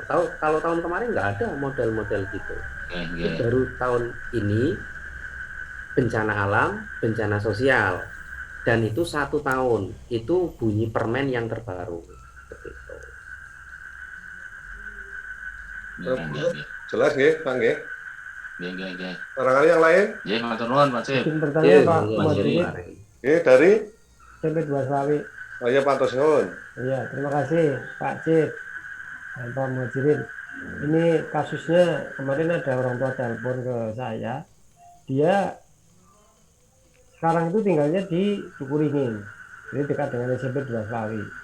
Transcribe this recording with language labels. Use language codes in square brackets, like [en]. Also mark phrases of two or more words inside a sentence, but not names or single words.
[id] Kalau tahun kemarin nggak ada model-model gitu. Baru tahun ini bencana alam, bencana sosial, dan itu 1 tahun. Itu bunyi permen yang terbaru. Seperti itu. Jelas nggih, Pak nggih? Nggih. Barangkali yang lain? [jv] Nggih, matur nuwun, Pak Cip. [id] Bertanya Pak Muhajirin. Dari SMP 2 Slawi. Oh iya, Pak Tosnun. Iya, terima kasih Pak Cip dan Pak Muhajirin. Ini kasusnya kemarin ada orang tua telepon ke saya. Dia sekarang itu tinggalnya di Dukuringin, jadi dekat dengan SMP 2 Slawi.